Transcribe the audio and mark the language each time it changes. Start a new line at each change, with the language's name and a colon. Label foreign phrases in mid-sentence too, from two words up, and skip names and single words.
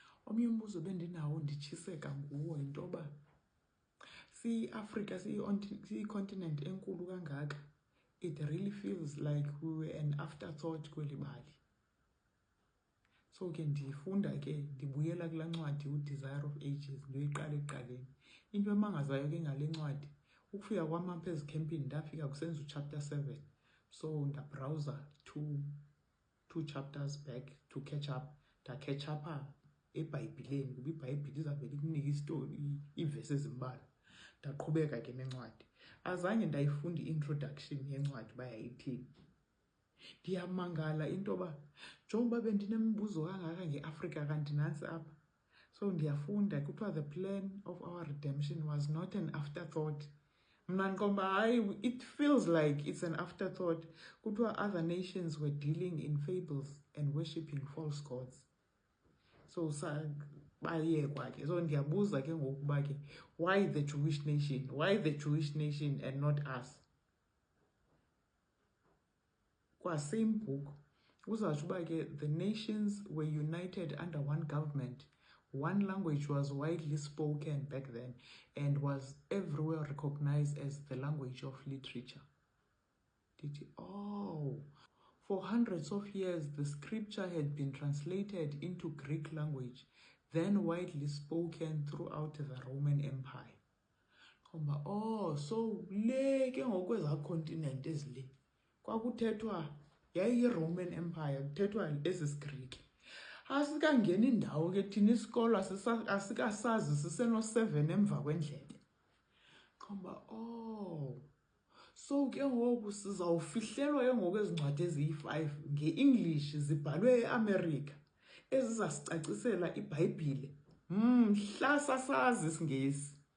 Xhosa: Omnye umbuzo bendinawo nditshiseka nguwo yinto yoba Africa siyi-continent enkulu kangaka.
English: It really feels like we were an afterthought
Xhosa: kweli bali. So ke ndifunda ke ndibuyela kulaa ncwadi uDesire of Ages ndiyoyiqala ekuqaleni. Into emangazayo ke ngale ncwadi ukufika kwam apha ezikhempini ndafika kusenza uchapter 7. So ndabrowser
English: two chapters back to catch up. Catch up
Xhosa: eBhayibhileni kuba iBhayibhile izawuvele ikunika istori iivesi ezimbalwa. Ndaqhubeka ke nencwadi. Azange ndayifunda i-introduction yencwadi uba yayithini. Ndiyamangala into yoba njengoba bendinemibuzo kangaka ngeAfrika kanti nantsi apha.
English: So
Xhosa: ndiyafunda kuthiwa
English: the plan of our redemption was not an afterthought.
Xhosa: Mna ndiqonda hayi,
English: it feels like it's an afterthought. Kuthiwa other nations were dealing in fables and worshipping false gods.
Xhosa: So bayekwa ke. So ndiyabuza ke ngokuba ke
English: why the Jewish nation? Why the Jewish nation and not us? Kwa same book
Xhosa: uzawutsho uba ke
English: the nations were united under one government. One language was widely spoken back then and was everywhere recognized as the language of literature. For hundreds of years, the scripture had been translated into Greek language, then widely spoken throughout the Roman Empire.
Xhosa: So le ke ngokweza continent ezile kwakuthethwa yayi-Roman Empire, kuthethwa esi-Greek. Asikangena indawo ke thina isikolo asikasazi siseno-7 emva kwendlebe. So ke ngoku sizawufihlelwa ke ngoku ezincwadi eziyi-5 nge-English zibhalwe eAmerica ezizasicacisela iBhayibhile mhla sasazi isiNgesi.